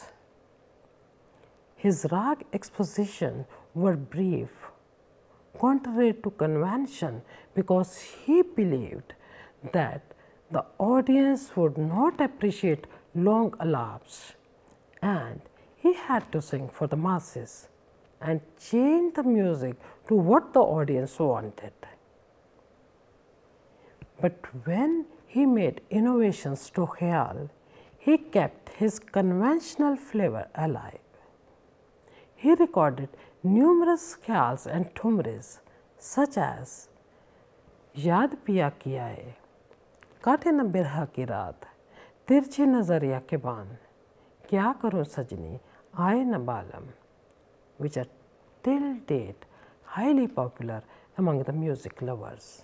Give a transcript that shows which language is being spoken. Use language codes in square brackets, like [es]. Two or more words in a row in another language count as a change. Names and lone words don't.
[en] His rag exposition were brief, contrary to convention, because he believed that the audience would not appreciate long alaps, and he had to sing for the masses and change the music to what the audience wanted. But when he made innovations to Khayal, he kept his conventional flavor alive. He recorded numerous khayals and thumris such as याद पिया किया है, काटे न बिरहा की रात, तिरछी नजरिया के बान, क्या करूं सजनी, आए न बालम, which are till date highly popular among the music lovers.